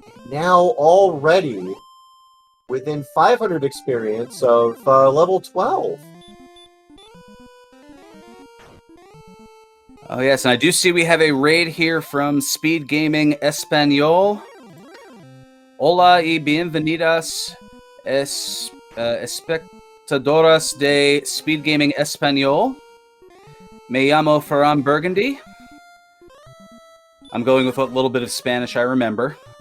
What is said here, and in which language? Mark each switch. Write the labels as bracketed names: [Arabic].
[English] Now already within 500 experience of level 12. Oh yes, and I do see we have a raid here from SpeedGaming Español. [Spanish] Hola y bienvenidas espectadoras de SpeedGaming Español. Me llamo Ferran Burgundy. [English] I'm going with what little bit of Spanish I remember.